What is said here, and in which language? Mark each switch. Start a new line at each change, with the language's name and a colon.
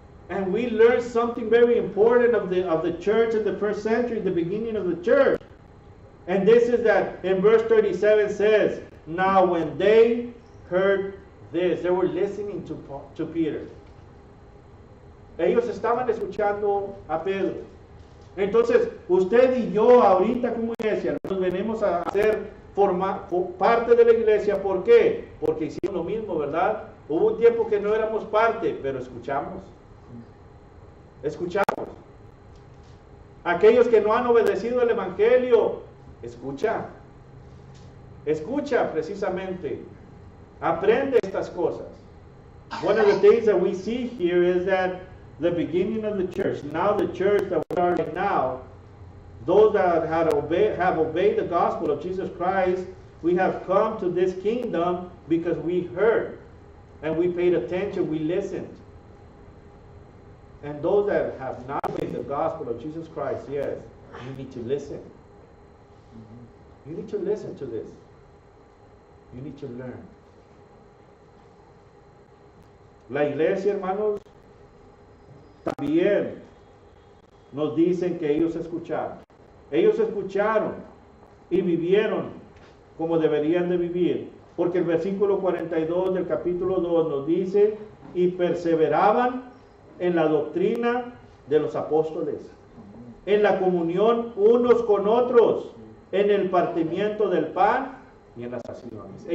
English: And we learn something very important of the church in the first century, the beginning of the church. And this is that in verse 37 says, now when they heard this, they were listening to Peter.
Spanish: Ellos estaban escuchando a Pedro. Entonces, usted y yo ahorita como iglesia nos venimos a hacer parte de la iglesia. ¿Por qué? Porque hicimos lo mismo, ¿verdad? Hubo un tiempo que no éramos parte, pero escuchamos. Escuchamos. Aquellos que no han obedecido el evangelio, escucha. Escucha precisamente. Aprende estas cosas.
English: One of the things that we see here is that the beginning of the church, now the church that we are in now, those that have obeyed the gospel of Jesus Christ, we have come to this kingdom because we heard and we paid attention, we listened. And those that have not obeyed the gospel of Jesus Christ, yes, you need to listen. You need to listen to this. You need to learn.
Spanish: La iglesia, hermanos, también nos dicen que ellos escucharon. Ellos escucharon y vivieron como deberían de vivir. Porque el versículo 42 del capítulo 2 nos dice, y perseveraban en la doctrina de los apóstoles, en la comunión unos con otros, en el partimiento del pan y en las oraciones.